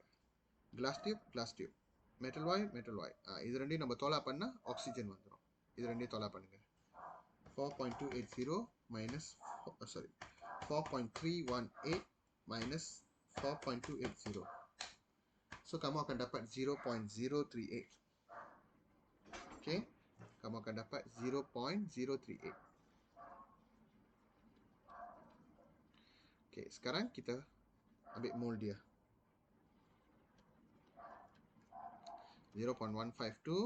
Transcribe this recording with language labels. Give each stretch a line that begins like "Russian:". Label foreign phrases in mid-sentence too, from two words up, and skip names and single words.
Tamil: கிளாஸ் டியூப் மெட்டல் வாய் இது ரெண்டையும் நம்ம தோலா பண்ணால் ஆக்சிஜன் வந்துடும். இது ரெண்டையும் தோலா பண்ணுங்க. 4.280 மைனஸ் 4.318 minus 4.280.
Malay: So kamu akan dapat 0.038. Okay, kamu akan dapat 0.038. Okay, sekarang kita ambil mol dia. 0.152.